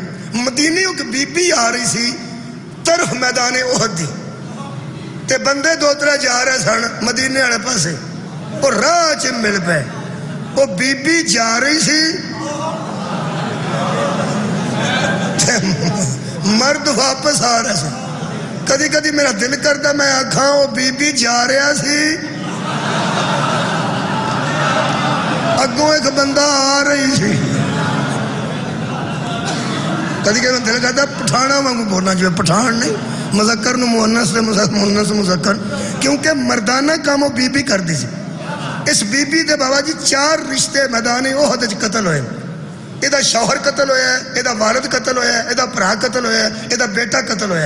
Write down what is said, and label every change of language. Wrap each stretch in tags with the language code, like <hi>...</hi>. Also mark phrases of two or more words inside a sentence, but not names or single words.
<pa>مدینے ایک بی بی آ رہی سی طرف میدان احد دی تے بندے 2-3 جا رہے سن مدینے والے پاسے. وہ راہ چ مل پے. وہ بی بی جا رہی سی مرد واپس آ رہا سی. کدی کدی میرا دل کرتا میں آکھاں وہ بی بی جا رہا سی اگوں ایک بندہ آ رہی سی. کدی کدی دل کرتا پٹھانا وانگو بولنا جو پٹھان نہیں مذکر نو مؤنث سے مؤنث مذکر کیونکہ مردانہ کام وہ بی بی کر دی سی. اس بی بی دے بابا جی 4 رشتے میدان احد وچ قتل ہوئے. یہ شوہر قتل ہویا ہے, یہ والد قتل ہویا ہے, یہ بھرا قتل ہویا ہے, یہ بیٹا قتل ہویا ہے.</pa>